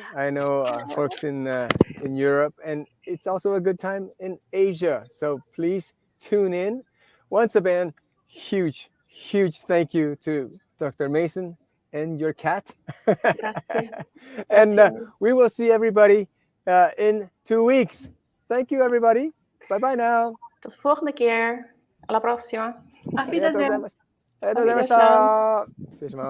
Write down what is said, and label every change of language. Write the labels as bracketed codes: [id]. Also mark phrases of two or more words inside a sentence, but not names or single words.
[en] I know folks in Europe, and it's also a good time in Asia. So please tune in. Once again, huge huge thank you to Dr. Mason and your cat. [it] Grazie. [en] And [it] Grazie. [en] we will see everybody in 2 weeks. Thank you, everybody. Bye-bye now. [nl] Tot de volgende keer. [it] Alla prossima. [de] Auf Wiedersehen. [ja] ありがとうございました。